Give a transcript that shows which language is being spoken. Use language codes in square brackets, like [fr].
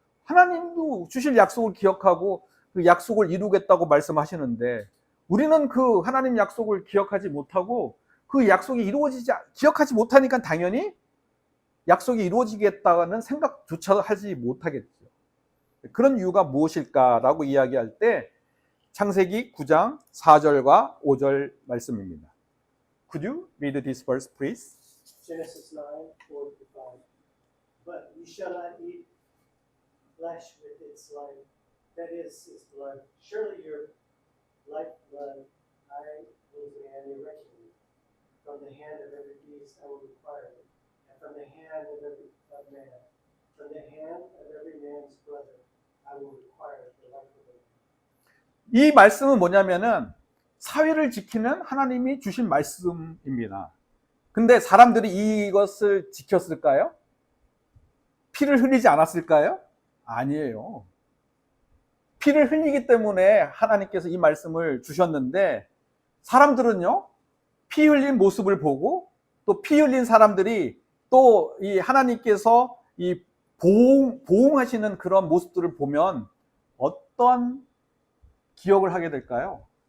[ko] 하나님도 주실 약속을 기억하고 그 약속을 이루겠다고 말씀하시는데 우리는 그 하나님 약속을 기억하지 못하고 그 약속이 기억하지 못하니까 당연히 약속이 이루어지겠다는 생각조차 하지 못하겠죠. 그런 이유가 무엇일까라고 이야기할 때 창세기 9장 4절과 5절 말씀입니다. [en] Could you read this verse, please? Genesis 9:4-5. But you shall not eat flesh with its life, that is, its blood. Surely your lifeblood I will demand irregularly. From the hand of every beast I will require it, and from the hand of every man, from the hand of every man's brother I will require the life of him. [ko] 이 말씀은 뭐냐면은 사회를 지키는 하나님이 주신 말씀입니다. 근데 사람들이 이것을 지켰을까요? 피를 흘리지 않았을까요? 아니에요. 피를 흘리기 때문에 하나님께서 이 말씀을 주셨는데 사람들은요, 피 흘린 모습을 보고 또 피 흘린 사람들이 또 이 하나님께서 이 보응하시는 그런 모습들을 보면 어떤 기억을 하게 될까요?